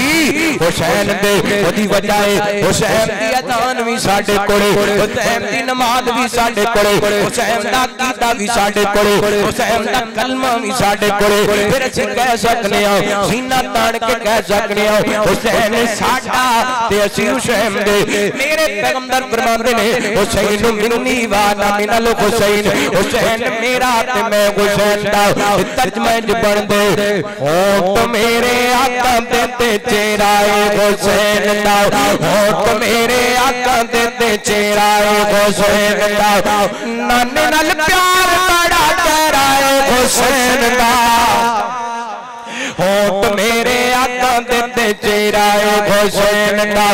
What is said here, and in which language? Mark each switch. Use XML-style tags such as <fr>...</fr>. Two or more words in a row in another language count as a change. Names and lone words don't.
<pa>حسین دے اودی وجہ ہے حسین دی اذان بھی ساڈے کولے، حسین دی نماز بھی ساڈے کولے، حسین دا عقیدہ بھی ساڈے کولے، حسین دا کلمہ بھی ساڈے کولے. فیر اسی کہہ سکنے آں سینہ تان کے کہہ سکنے آں حسین ساڈا تے اسی حسین دے. میرے پیغمبر فرماندے نے</pa> <ar>حسين مني وأنا من الحسين,</ar> <pa>حسین میرا تے میں حسین دا. ترجمہ بن دے ہونٹھ میرے آقا دیتے چہرائے حسین دا، ہونٹھ میرے آقا دیتے چہرائے حسین دا. نانے نال پیار بڑا گہرائے حسین دا، ہونٹھ میرے آقا دیتے چہرائے حسین دا.</pa>